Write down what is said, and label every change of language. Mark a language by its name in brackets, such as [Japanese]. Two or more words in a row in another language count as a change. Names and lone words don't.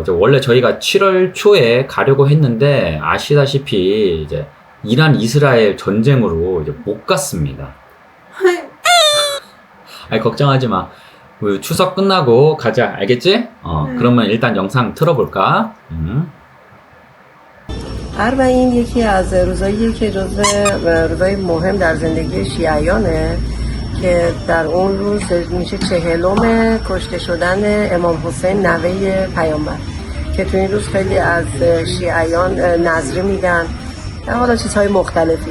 [Korean] 이제 원래 저희가 7월 초에 가려고 했는데 아시다시피 이제 이란 이스라엘 전쟁으로 이제 못 갔습니다. 아니 걱정하지 마. 추석 끝나고 가자. 알겠지? 그러면 일단 영상 틀어볼까? [Persian] اربعین یکی از روزاییه که جزو روزای مهم در زندگی شیعیانه که در اون روز میشه 40م کشته شدن امام حسین نوه پیامبر که تو این روز خیلی از شیعیان نظری میدن حالا چیزهای مختلفی.